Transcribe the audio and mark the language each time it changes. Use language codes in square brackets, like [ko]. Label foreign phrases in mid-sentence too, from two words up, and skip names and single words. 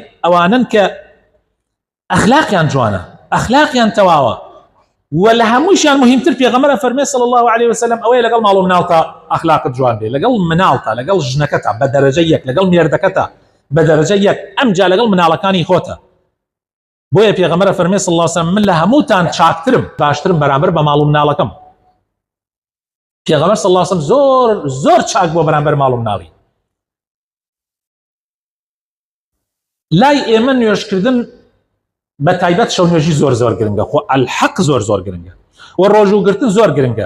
[ckb] ئەوانن کە ئەخلاقیان جوانە، ئەخلاقیان تەواوە، و لە هەموویشیان مهمتر پێغەمبەر فەرمێ [ar] صلی الله عليه وسلم [ckb] ئەوەیە لەگەڵ ماڵ و مناڵتە ئەخلاقت جوان بێ، لەگەڵ مناڵتە، لەگەڵ ژنەکەتە بە دەرەجە یەک، لەگەڵ مێردەکەتە بە دەرەجە یەک، ئەمجا لەگەڵ مناڵەکانی خۆتە. بۆیە پێغەمبەر فەرمێ [ar] صلی الله عليه وسلم [ckb] من لە هەمووتان چاکترم، باشترم بەرامبەر بە ماڵ و مناڵەکەم. پێغەمبەر [ar] صلی الله عليه وسلم [ckb] زۆر چاک بۆ بەرامبەر ماڵ و مناڵی. لای ئێمە نوێژکردن بە تایبەت شەو نوێژی زۆر گرنگە، خۆ الحەق زۆر گرنگە، و ڕۆژوگرتن زۆر گرنگە.